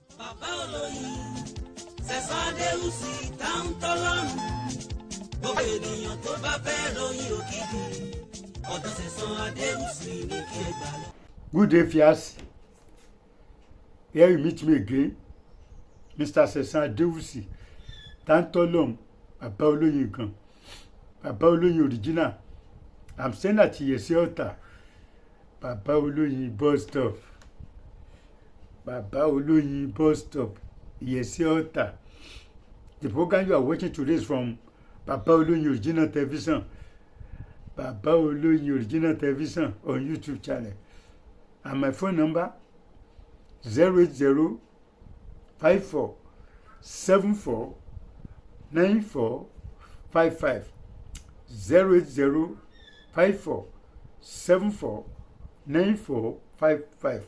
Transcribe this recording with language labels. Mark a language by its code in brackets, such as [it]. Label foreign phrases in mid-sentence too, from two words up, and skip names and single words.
[yo] bàbá olóyin Sẹ̀san Adéwùsì táwọn tọ́lọ́run gbogbo ènìyàn tó bá fẹ́ ròyìn òkìkí ọ̀dọ̀ Sẹ̀san Adéwùsì ní kí ẹ gbà lọ. [en] Good day, Fias. Here you meet me again, Mr. [yo] Sẹ̀san Adéwùsì táwọn bàbá olóyin gan, bàbá olóyin original. [en] I'm staying at Iyesi Ọ̀tà, bàbá olóyin bus stop, bàbá olóyin bus stop, Iyesi Ọ̀tà. The program you are watching today is from Baba Oloyin Original Television, Baba Oloyin Original Television on YouTube channel. And my phone number 080 54 74 94 55 080 54 74 94 55.